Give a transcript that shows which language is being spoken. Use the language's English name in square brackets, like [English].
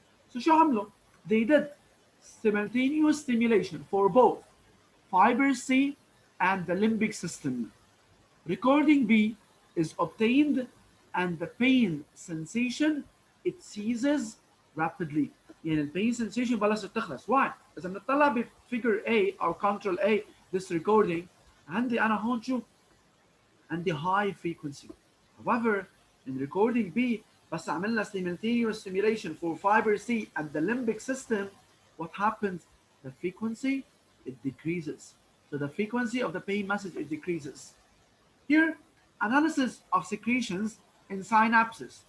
[English] So [Arabic] شو عملوا? [English] They did simultaneous stimulation for both fiber C and the limbic system. Recording B is obtained and the pain sensation it ceases rapidly. [Arabic] يعني البين sensation بلشت تخلص. [English] Why؟ [Arabic] إذا بنطلع بفيجر A أو control A [English] this recording [Arabic] عندي أنا هون شو؟ عندي [English] high frequency. However, in recording B [Arabic] بس عملنا [English] simultaneous stimulation for fiber C and the limbic system, what happens? The frequency it decreases. So the frequency of the pain message it decreases. Here, analysis of secretions in synapses.